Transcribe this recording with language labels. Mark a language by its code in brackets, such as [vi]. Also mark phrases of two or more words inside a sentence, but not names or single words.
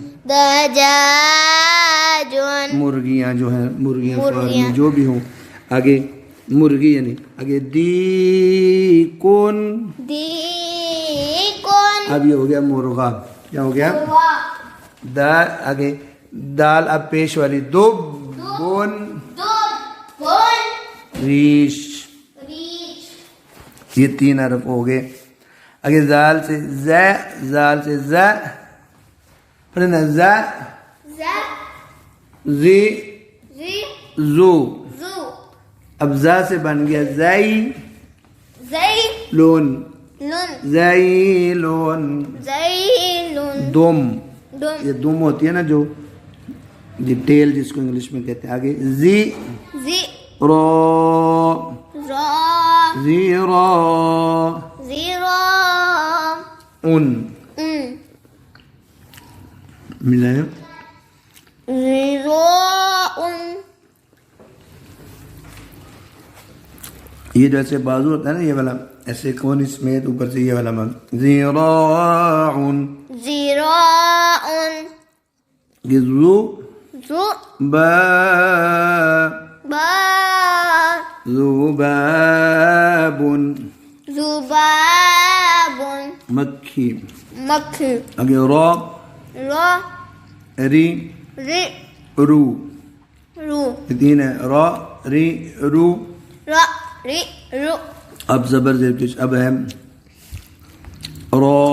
[ar] دجاجون. [ur] مرغیاں جو ہیں، مرغیاں مرغیاں. فارمی جو بھی ہوں. آگے مرغی یعنی آگے دیکن. [ar] دیکن. [ur] اب یہ ہو گیا مرغا. کیا ہو گیا؟ دال. آگے دال اب پیش والی دب بون. [ar] بون. ریش. ریچ. [ur] یہ تین حرف ہو گئے. آگے زال سے ز، زال سے ز پڑھنا ز [ar] زا. زی زی. زو. زو. اب زا سے بن گیا زئی زئی لون لون زیلون زیلون دم دم [ur] یہ دم ہوتی ہے نا جو یہ ٹیل جس کو انگلش میں کہتے ہیں. آگے زی [ar] زی را را زیرا زیرا ان ان [ur] ملائیں [ar] زیرا ان. [ur] یہ جیسے بازو ہوتا ہے نا یہ والا ایسے کون سمیت اوپر سے یہ والا زیراعن [ar] زراعن [ur] یہ زو [ar] زو با با ذباب زباب [ur] مکھی. مکھی. آگے را [ar] را ری ری رو رو [ur] یہ تین ہے را ری رو. [ar] را ری رو. [ur] اب زبر زیر پیش اب ہے را